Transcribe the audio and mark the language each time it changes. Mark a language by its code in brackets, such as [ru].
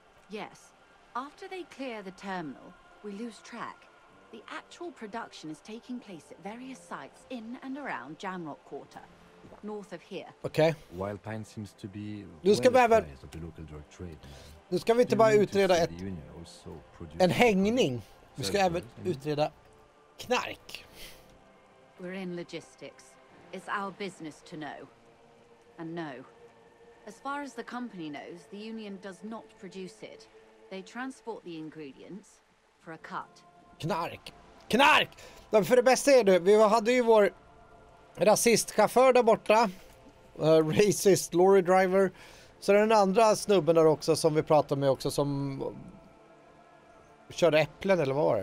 [en] Yes. After they clear the terminal, we lose track. The actual production is taking place at various sites in and around Jamrock Quarter, north of here. [sv] Okej. [en] Wild Pine seems to be [sv] Du ska [en] well [sv] behöva... [en] apprised of the local drug trade, man. [sv] Nu ska vi inte bara utreda en hängning. Vi ska även utreda knark. [en] We're in logistics. It's our business to know. And no. As far as the company knows, the union does not produce it. They transport the ingredients for a cut. [sv] Knark! Knark! För det bästa är det, vi hade ju vår rasistchaufför där borta. [en] Racist lorry driver. [sv] Så den andra snubben där också som vi pratade med också som körde äpplen eller vad var det?